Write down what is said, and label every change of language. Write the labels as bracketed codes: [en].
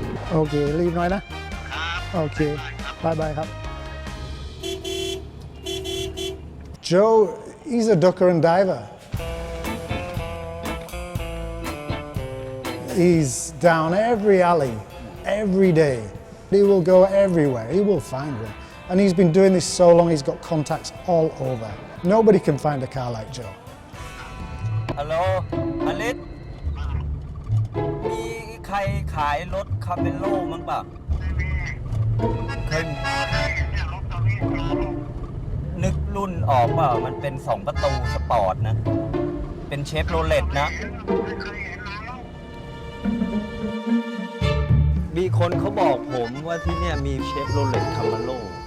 [th] โอเค รีบหน่อยนะ โอเคบายบายครับ [en] Joe, he's a ducker and diver. He's down every alley, every day. He will go everywhere, he will find one. And he's been doing this so long, he's got contacts all over. Nobody can find a car like Joe. [th] ฮัลโหลอลิสมีใครขายรถคาเมโล่มั้งป่ะเคยนึกรุ่นออกเปล่ามันเป็น2ประตูสปอร์ตนะเป็นเชฟโรเลตนะมีคนเขาบอกผมว่าที่เนี่ยมีเชฟโรเลตคาเมโล่